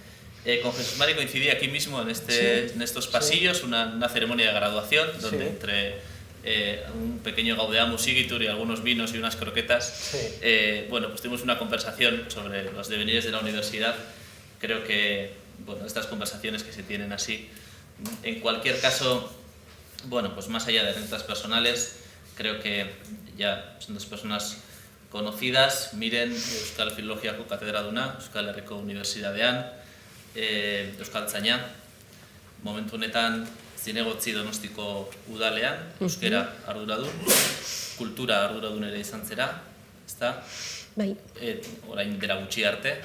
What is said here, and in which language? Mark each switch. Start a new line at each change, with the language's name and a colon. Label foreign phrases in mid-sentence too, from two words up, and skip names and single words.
Spanish: Con Jesús Mari coincidí aquí mismo en estos pasillos, una ceremonia de graduación, donde entre un pequeño
Latin: gaudeamus igitur
Spanish: y algunos vinos y unas croquetas, pues tuvimos una conversación sobre los devenires de la universidad. Creo que estas conversaciones que se tienen así, en cualquier caso, pues más allá de anécdotas personales, creo que ya son 2 personas conocidas.
Basque: Miren, Euskal Filologiako Katedraduna, Euskal Herriko Unibertsitatean, Euskaltzaina, momentu honetan zinegotzi Donostiko udalean, euskera arduradun, kultura arduradun ere izan zera, ezta? Bai. Orain dela gutxi arte.